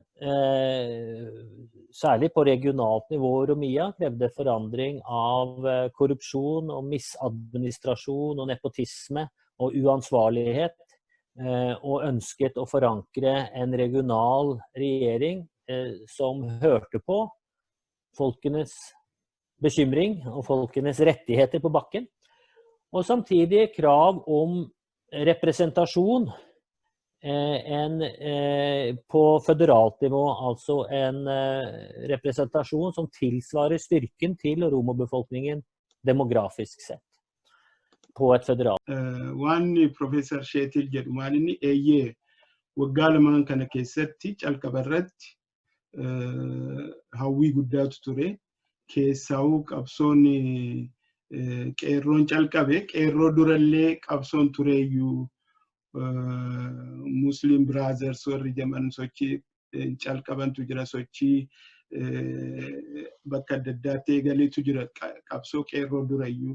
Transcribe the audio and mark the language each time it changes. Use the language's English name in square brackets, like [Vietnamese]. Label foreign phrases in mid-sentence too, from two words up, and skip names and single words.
[Norwegian] særlig på regionalt nivå I Oromia, krevde forandring av korrupsjon og misadministrasjon og nepotisme og uansvarlighet, og ønsket å forankre en regional regjering som hørte på folkenes bekymring og folkenes rettigheter på bakken, og samtidig krav om representasjon på føderalt nivå, altså en representasjon som tilsvarer styrken til Oromo-befolkningen demografisk sett på et federalt. [Oromo] Waan Professor Sheetil jedhu maalinni eeyyee waggaa lamaan kana keessatti calqaba irratti hawwii guddaatu ture. Keessaa'uu qabsoon qeerroon calqabe qeerroo durallee qabsoon tureeyyuu Muslim Brothers warri jedhaman sochii calqabantu jira, sochii bakka adda addaatti eegaleetu jira qabsoo qeerroo durayyuu.